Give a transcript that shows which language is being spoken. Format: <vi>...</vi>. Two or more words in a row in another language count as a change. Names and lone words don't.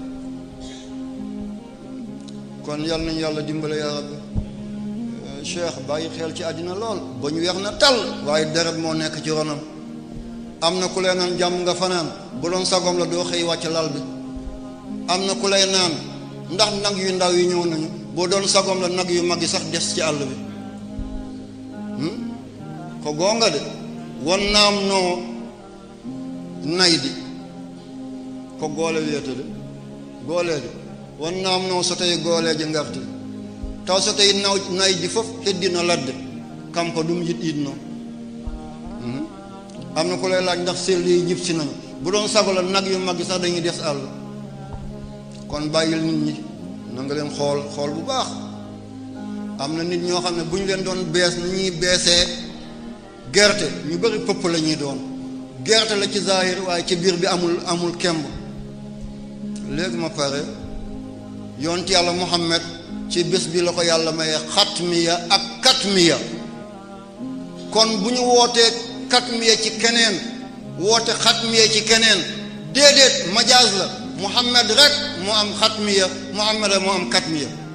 <wo>kon yal nañu yàlla dimbale</wo> <ar>يا ربي</ar> <wo>cheikh bàyyi xel ci àddina lool ba ñu weex na tal waaye deret moo nekk ci ronam am na ku lay naan jàmm nga fanaan bu doon sagom la doo xëy wàcc lal bi am na ku lay naan ndax nag yu ndaw yi ñëw nañu boo doon sagom la nag yu mag yi sax des ci àll bi</wo> <ff>ko goonga de won naam noo nay di ko goole wiyete de goolee de won naam noo so tawi gooleeje ngarti taw so tawi nay di fof heddino ladde kam ko ɗum yiɗɗiɗno am</ff> <wo>na ku lay laaj ndax sell yi jib si nañu bu doon sago la nag yu mag yi sax dañuy des àll kon bàyyil nit ñi na nga leen xool bu baax am na nit ñoo xam ne bu ñu leen doon bees ni ñuy beesee gerte ñu bëri pëpp la ñuy doon gerte la ci zahir waaye ci biir bi amul kemb léegi ma pare yonent yàlla Muhammad ci bés bi la ko yàlla mayee xatmiya ak katmiya kon bu ñu wootee katmiya ci keneen woote xatmiya ci keneen déedéet majaaz la Muhammad rek moo am xatmiya Muhammad rek moo am katmiya</wo>